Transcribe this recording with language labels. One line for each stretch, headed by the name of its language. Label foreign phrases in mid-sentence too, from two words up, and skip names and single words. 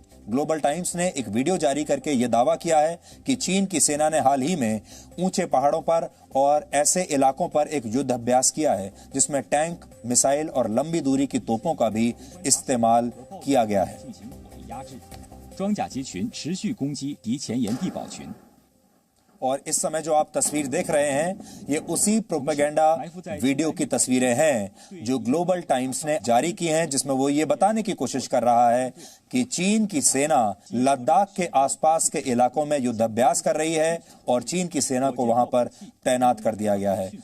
Hindi: ग्लोबल टाइम्स ने एक वीडियो जारी करके यह दावा किया है कि चीन की सेना ने हाल ही में ऊंचे पहाड़ों पर और ऐसे इलाकों पर एक युद्ध अभ्यास किया है जिसमें टैंक, मिसाइल और लंबी दूरी की तोपों का भी इस्तेमाल किया गया है।
Chinese: 装甲机群持续攻击敌前沿地堡群。
Hindi: और इस समय जो आप तस्वीर देख रहे हैं ये उसी
English: propaganda video
Hindi: की तस्वीरें हैं जो ग्लोबल टाइम्स ने जारी की हैं, जिसमें वो ये बताने की कोशिश कर रहा है कि चीन की सेना लद्दाख के आसपास के इलाकों में युद्धाभ्यास कर रही है और चीन की सेना को वहां पर तैनात कर दिया गया है।